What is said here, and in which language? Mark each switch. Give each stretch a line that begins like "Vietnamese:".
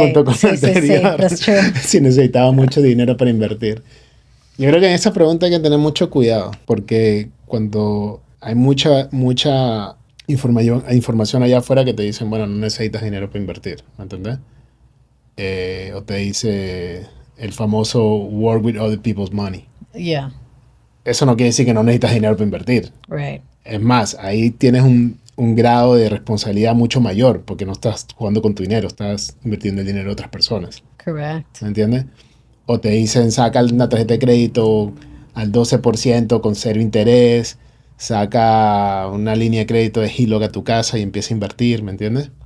Spanish: junto con la anterior.
English: Sí, that's true.
Spanish: Si necesitaba mucho dinero para invertir. Yo creo que en esa pregunta hay que tener mucho cuidado, porque cuando hay mucha información allá afuera que te dicen, bueno, no necesitas dinero para invertir, ¿me entiendes? O te dice el famoso work with other people's money.
English: Yeah.
Spanish: Eso no quiere decir que no necesitas dinero para invertir.
English: Right.
Spanish: Es más, ahí tienes un grado de responsabilidad mucho mayor, porque no estás jugando con tu dinero, estás invirtiendo el dinero de otras personas.
English: Correct.
Spanish: ¿Me entiendes? O te dicen, saca una tarjeta de crédito al 12% con cero interés, saca una línea de crédito de HELOC a tu casa y empieza a invertir, ¿me entiendes?